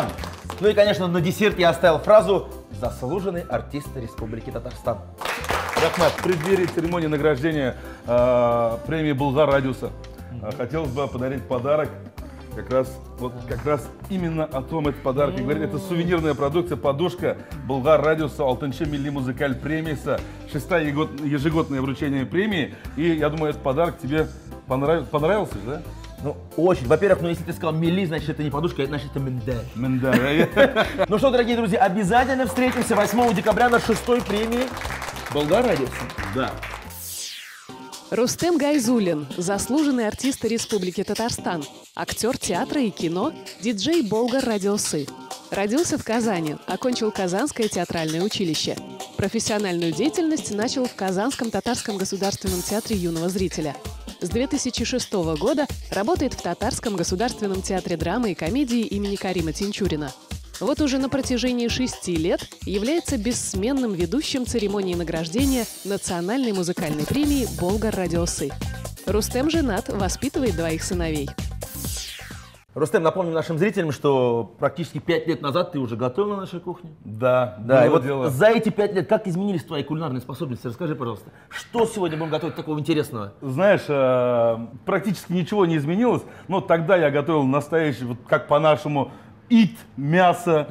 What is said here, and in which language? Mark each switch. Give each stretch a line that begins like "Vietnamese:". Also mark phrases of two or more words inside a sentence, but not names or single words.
Russian: Ну и, конечно, на десерт я оставил фразу «Заслуженный артист Республики Татарстан». Рахмат, в преддверии церемонии награждения премии Болгар радиоса хотелось бы подарить подарок. Как раз именно о том этот подарок. И говорит, это сувенирная продукция, подушка Болгар радиоса Алтынчы милли музыкаль премиясы, 6-е ежегодное вручение премии. И я думаю, этот подарок тебе понравился, да? Ну, очень. Во-первых, если ты сказал милли, значит это не подушка, значит это миндаль. Миндаль. Ну что, дорогие друзья, обязательно встретимся 8 декабря на 6-й премии Болгар радиоса. Да. Рустем Гайзуллин, заслуженный артист Республики Татарстан, актер театра и кино, диджей Болгар радиосы. Родился в Казани, окончил Казанское театральное училище. Профессиональную деятельность начал в Казанском татарском государственном театре юного зрителя. С 2006 года работает в Татарском государственном театре драмы и комедии имени Карима Тинчурина. Вот уже на протяжении 6 лет является бессменным ведущим церемонии награждения национальной музыкальной премии «Болгар радиосы». Рустем женат, воспитывает 2 сыновей. Рустем, напомним нашим зрителям, что практически 5 лет назад ты уже готовил на нашей кухне. Да, и вот за эти 5 лет как изменились твои кулинарные способности? Расскажи, пожалуйста, что сегодня будем готовить такого интересного? Знаешь, практически ничего не изменилось, но тогда я готовил настоящий, вот как по-нашему, мясо.